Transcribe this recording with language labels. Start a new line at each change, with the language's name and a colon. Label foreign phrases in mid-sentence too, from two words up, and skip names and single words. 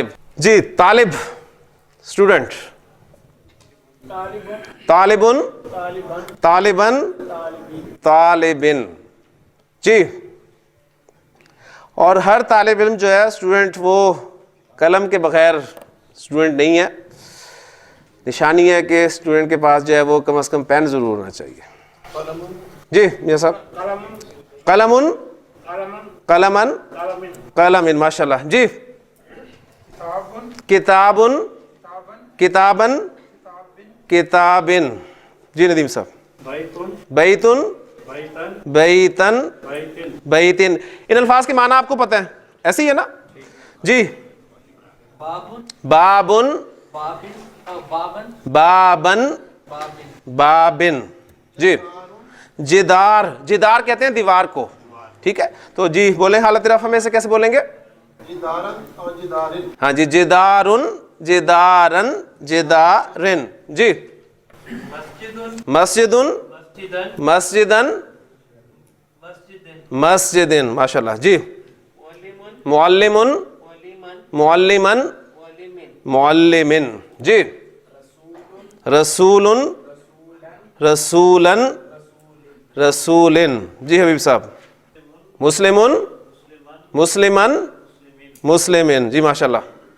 Arabic: جی. طالب، اسٹوڈنٹ. طالبن، طالبن، طالبن.
Urdu: جی. اور ہر طالب علم جو ہے اسٹوڈنٹ، وہ قلم کے بغیر اسٹوڈنٹ نہیں ہے. نشانی ہے کہ اسٹوڈنٹ کے پاس جو ہے وہ کم از کم پین ضرور ہونا چاہیے. جی یہ سب.
Arabic: قلمن، قلمن، قلمن. ماشاء اللہ. جی. کتابن، کتابن، کتابن.
Urdu: جی ندیم صاحب.
Arabic: بیتن، بیتن، بیتن.
Urdu: ان الفاظ کے معنی آپ کو پتہ ہے، ایسے ہی ہے نا؟ جی.
Arabic: بابن، بابن، بابن. جی.
Urdu: جدار، جدار کہتے ہیں دیوار کو. ٹھیک ہے. تو جی بولیں حالت رفع میں سے کیسے بولیں گے؟ جدارن اور جدارن. ہاں جی.
Arabic: جدارن، جدارن، جدارن. جی. مسجدن، مسجدن، مسجدن.
Urdu: ماشاء اللہ. جی.
Arabic: معلمن، معلمن، معلمن. جی. رسولن، رسولن، رسولن.
Urdu: جی حبیب صاحب.
Arabic: مسلمن، مسلمن، مسلمن. جی ماشاء اللہ.